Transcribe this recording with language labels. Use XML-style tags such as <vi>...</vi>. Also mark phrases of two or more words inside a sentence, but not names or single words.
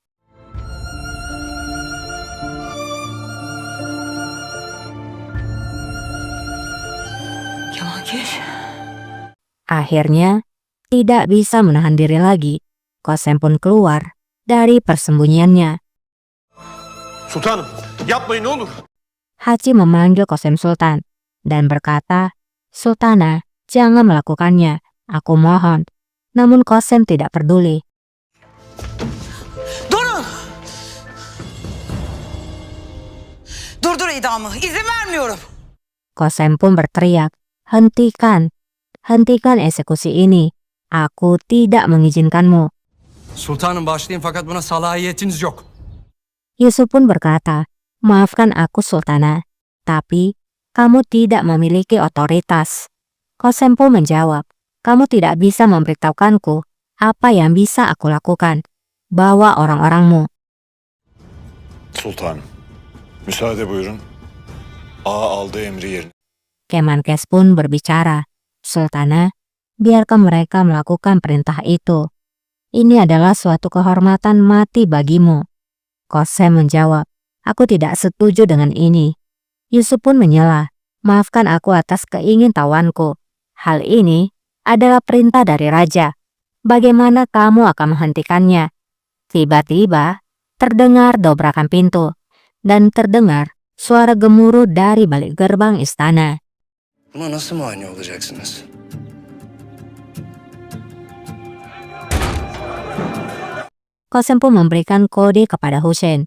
<id>Kemankeş. Akhirnya, tidak bisa menahan diri lagi. Qasem pun keluar dari persembunyiannya.</id> <tr>Sultanım, yapmayın ne olur.</tr> <id>Haji memanggil Qasem Sultan dan berkata, Sultana, jangan melakukannya, aku mohon. Namun Qasem tidak peduli.</id> <tr>Durun! Durdur idamı. İzin vermiyorum.</tr> <id>Qasem pun berteriak, hentikan, hentikan eksekusi ini. Aku tidak mengizinkanmu.</id> <tr>Sultanım başlayın fakat buna salahiyetiniz yok.</tr> <id>Yusuf pun berkata, maafkan aku Sultana, tapi kamu tidak memiliki otoritas. Qasem pun menjawab, kamu tidak bisa memberitahukanku apa yang bisa aku lakukan. Bawa orang-orangmu.</id> <tr>Sultanım. Müsaade buyurun. Ağa aldığı emri yerine.</tr> <id>Kemenkes pun berbicara, Sultana, biarkan mereka melakukan perintah itu. Ini adalah suatu kehormatan mati bagimu. Qasem menjawab, aku tidak setuju dengan ini. Yusuf pun menyela, maafkan aku atas keingintahuanku. Hal ini adalah perintah dari raja. Bagaimana kamu akan menghentikannya? Tiba-tiba terdengar dobrakan pintu dan terdengar suara gemuruh dari balik gerbang istana.</id> <tr>Buna nasıl mani olacaksınız?</tr> <id>Qasem pun memberikan kode kepada Husain.</id>